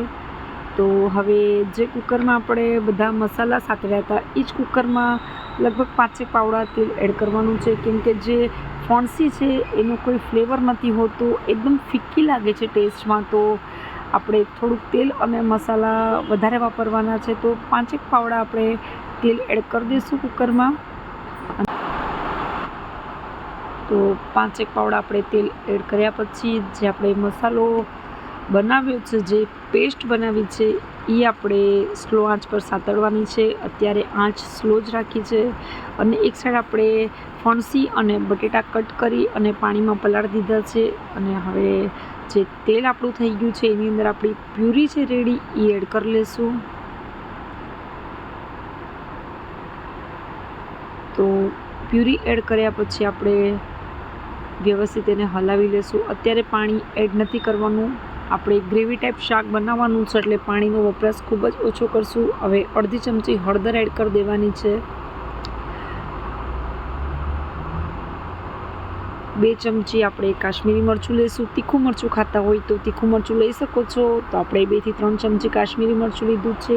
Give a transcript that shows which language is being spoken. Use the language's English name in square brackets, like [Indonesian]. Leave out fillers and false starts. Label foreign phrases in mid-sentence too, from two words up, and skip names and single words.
[Gujarati] તો હવે જે કુકરમાં આપણે બધા મસાલા સાતવ્યા હતા એ જ કુકરમાં લગભગ 5 પાવડા તેલ એડ કરવાનું છે, કેમ કે જે ફણસી છે એનું કોઈ ફ્લેવર નથી હોતું, એકદમ ફિક્કી લાગે છે ટેસ્ટમાં। તો આપણે થોડુંક તેલ અને મસાલા વધારે વાપરવાના છે। તો 5 પાવડા આપણે તેલ એડ કર દઈશું કુકર માં। તો 5 પાવડા આપણે તેલ એડ કર્યા પછી જે આપણે મસાલો બનાવ્યો છે, જે પેસ્ટ બનાવી છે એ આપણે સ્લો આંચ પર સાતળવાની છે। અત્યારે આંચ સ્લો જ રાખી છે અને એક સાઇડ આપણે ફણસી અને બટેટા કટ કરી અને પાણીમાં પલાળી દીધા છે। અને હવે જે તેલ આપણું થઈ ગયું છે એની અંદર આપણી પ્યૂરી છે રેડી એ એડ કરી લેશું। તો પ્યૂરી એડ કર્યા પછી આપણે વ્યવસ્થિત એને હલાવી લેશું। અત્યારે પાણી એડ નથી કરવાનું, આપણે ગ્રેવી ટાઇપ શાક બનાવવાનું છે એટલે પાણીનો વપરાશ ખૂબ જ ઓછો કરશું। હવે અડધી ચમચી હળદર એડ કરી દેવાની છે, 2 ચમચી આપણે કાશ્મીરી મરચું લઈશું। તીખું મરચું ખાતા હોય તો તીખું મરચું લઈ શકો છો। તો આપણે 2 થી 3 ચમચી કાશ્મીરી મરચું લીધું છે।